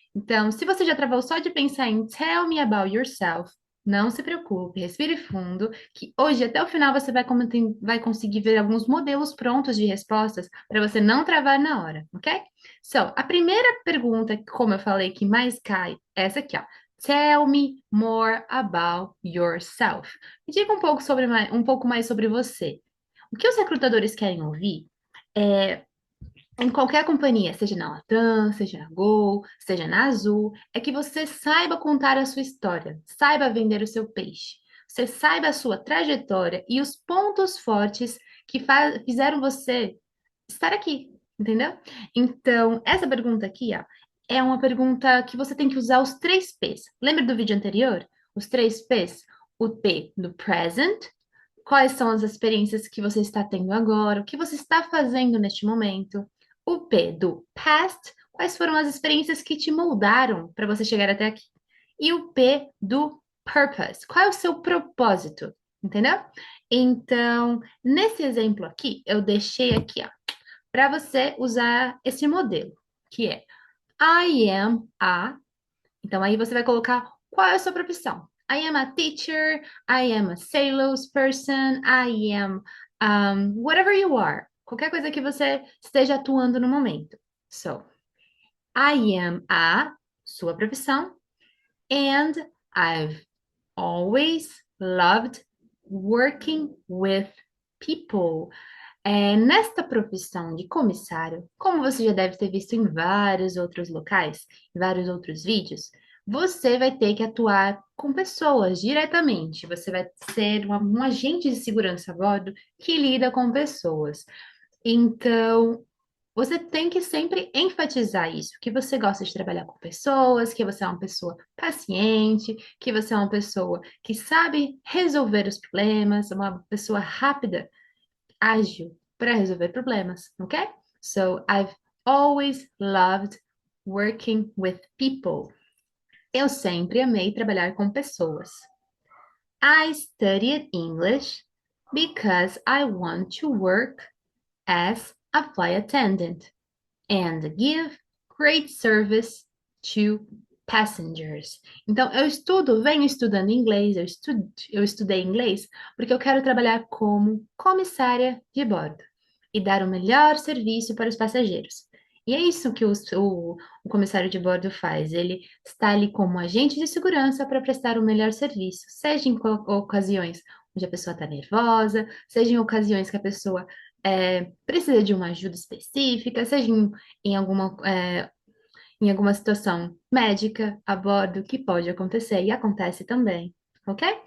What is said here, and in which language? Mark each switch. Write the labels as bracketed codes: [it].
[pt] Então, se você já travou só de pensar em [en] tell me about yourself, [pt] não se preocupe, respire fundo, que hoje até o final você vai conseguir ver alguns modelos prontos de respostas para você não travar na hora, ok? So, a primeira pergunta, como eu falei, que mais cai, é essa aqui, ó. [en] Tell me more about yourself. [pt] Me diga um pouco um pouco mais sobre você. O que os recrutadores querem ouvir é em qualquer companhia, seja na Latam, seja na Gol, seja na Azul, é que você saiba contar a sua história, saiba vender o seu peixe, você saiba a sua trajetória e os pontos fortes que fizeram você estar aqui, entendeu? Então, essa pergunta aqui, ó, é uma pergunta que você tem que usar os três P's. Lembra do vídeo anterior? Os três P's? O P do present, quais são as experiências que você está tendo agora, o que você está fazendo neste momento. O P do past, quais foram as experiências que te moldaram para você chegar até aqui. E o P do purpose, qual é o seu propósito, entendeu? Então, nesse exemplo aqui, eu deixei aqui, ó, para você usar esse modelo, que é [en] I am a. [pt] Então, aí você vai colocar qual é a sua profissão. [en] I am a teacher, I am a salesperson, I am whatever you are. [pt] Qualquer coisa que você esteja atuando no momento. [en] So, I am a [pt] sua profissão, [en] and I've always loved working with people. [pt] Nesta profissão de comissário, como você já deve ter visto em vários outros locais, em vários outros vídeos, você vai ter que atuar com pessoas diretamente. Você vai ser um agente de segurança a bordo que lida com pessoas. Então, você tem que sempre enfatizar isso, que você gosta de trabalhar com pessoas, que você é uma pessoa paciente, que você é uma pessoa que sabe resolver os problemas, uma pessoa rápida, ágil para resolver problemas, ok? [en] So, I've always loved working with people. [pt] Eu sempre amei trabalhar com pessoas. [en] I studied English because I want to work as a flight attendant and give great service to passengers. [pt] Então, venho estudando inglês, eu estudei inglês porque eu quero trabalhar como comissária de bordo e dar o melhor serviço para os passageiros. E é isso que o comissário de bordo faz. Ele está ali como agente de segurança para prestar o melhor serviço, seja em ocasiões onde a pessoa está nervosa, seja em ocasiões que a pessoa precisa de uma ajuda específica, seja em em alguma situação médica a bordo que pode acontecer e acontece também, ok?